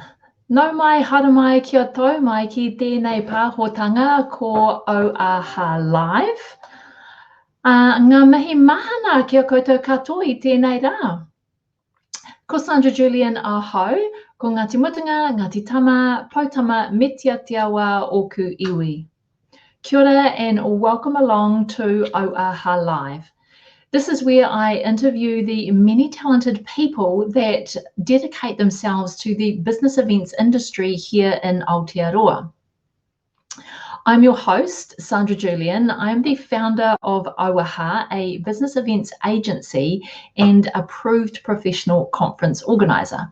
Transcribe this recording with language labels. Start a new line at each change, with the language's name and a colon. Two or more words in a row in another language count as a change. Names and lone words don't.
Māori: Nau mai hara mai kia tau mai ki tēnei pāhotanga ko Auaha Live. Ngā mihi mahana kia koutou katoa I tēnei rā. Ko Sandra Julian ahau, ko Ngāti Mutunga, Ngāti Tama, Pautama, me tia wā oku iwi. Kia ora
English: and welcome along to Auaha Live. This is where I interview the many talented people that dedicate themselves to the business events industry here in Aotearoa. I'm your host, Sandra Julian. I'm the founder of Auaha, a business events agency and approved professional conference organizer.